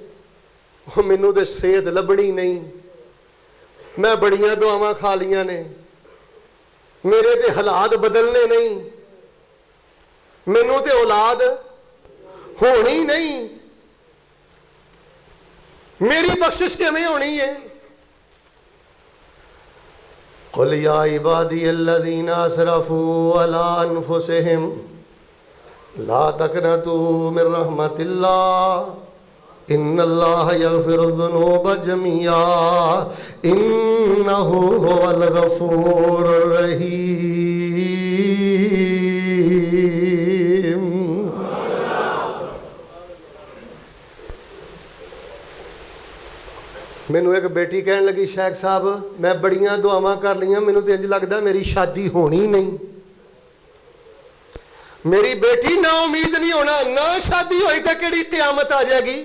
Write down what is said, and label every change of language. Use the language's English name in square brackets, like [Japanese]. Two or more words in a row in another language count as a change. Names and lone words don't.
[Punjabi] ਉਹ ਮੈਨੂੰ ਤੇ ਸਿਹਤ ਲੱਭਣੀ ਨਹੀਂ, ਮੈਂ ਬੜੀਆਂ ਦੁਆਵਾਂ ਖਾ ਲੀਆਂ ਨੇ, ਮੇਰੇ ਤੇ ਹਾਲਾਤ ਬਦਲਨੇ ਨਹੀਂ, ਮੈਨੂੰ ਤੇ ਔਲਾਦ ਹੋਣੀ ਨਹੀਂ, ਮੇਰੀ ਬਖਸ਼ਿਸ਼ ਕਿਵੇਂ ਹੋਣੀ ਹੈ? [Arabic] قل يا عبادي الذين اسرفوا على انفسهم لا تقنطوا من رحمة الله ان الله يغفر الذنوب جميعا انه هو الغفور الرحيم۔ [Punjabi] ਮੈਨੂੰ ਇੱਕ ਬੇਟੀ ਕਹਿਣ ਲੱਗੀ, ਸ਼ੇਖ ਸਾਹਿਬ ਮੈਂ ਬੜੀਆਂ ਦੁਆਵਾਂ ਕਰ ਲਈਆਂ, ਮੈਨੂੰ ਤੇ ਇੰਜ ਲੱਗਦਾ ਮੇਰੀ ਸ਼ਾਦੀ ਹੋਣੀ ਨਹੀਂ। ਮੇਰੀ ਬੇਟੀ ਨਾ ਉਮੀਦ ਨਹੀਂ ਹੋਣਾ, ਨਾ ਸ਼ਾਦੀ ਹੋਈ ਤਾਂ ਕਿਹੜੀ ਕਿਆਮਤ ਆ ਜਾਏਗੀ?